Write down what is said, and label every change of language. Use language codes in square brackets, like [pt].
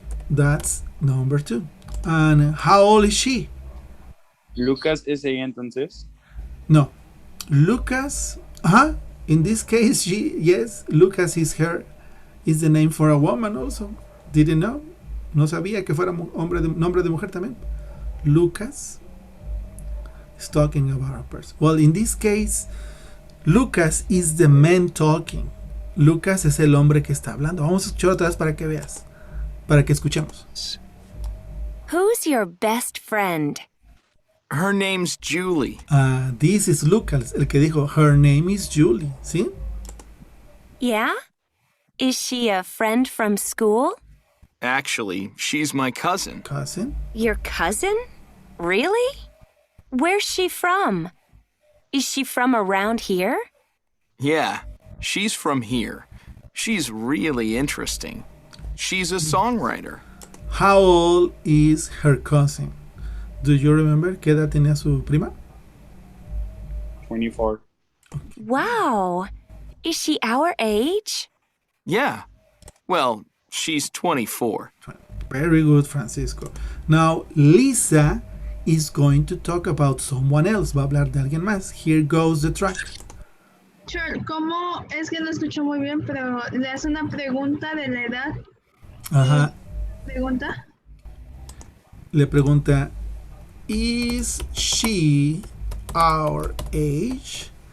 [en] That's number 2. And how old is she? [es] Lucas es ella entonces. No. Lucas. [en] In this case, yes, Lucas is the name for a woman also. Didn't know. [es] No sabía que fuera nombre de mujer también. [en] Lucas is talking about a person. Well, in this case, Lucas is the man talking. [es] Lucas es el hombre que está hablando. Vamos a escuchar otra vez para que veas. Para que escuchemos. [en] Who's your best friend? Her name's Julie. This is Lucas, [es] el que dijo, [en] her name is Julie. [es] ¿Sí? [en] Yeah? Is she a friend from school? Actually, she's my cousin. Cousin. Your cousin? Really? Where's she from? Is she from around here? Yeah, she's from here. She's really interesting. She's a songwriter. How old is her cousin? Do you remember [es] qué edad tenía su prima? [en] 24. Wow. Is she our age? Yeah. Well, she's 24. Very good, Francisco. Now, Lisa is going to talk about someone else. Va a hablar de alguien más. Here goes the track. [es] Sure, ¿cómo? Es que no escucho muy bien, pero le hace una pregunta de la edad. Ajá. ¿Pregunta? Le pregunta, [en] ¿is she our age?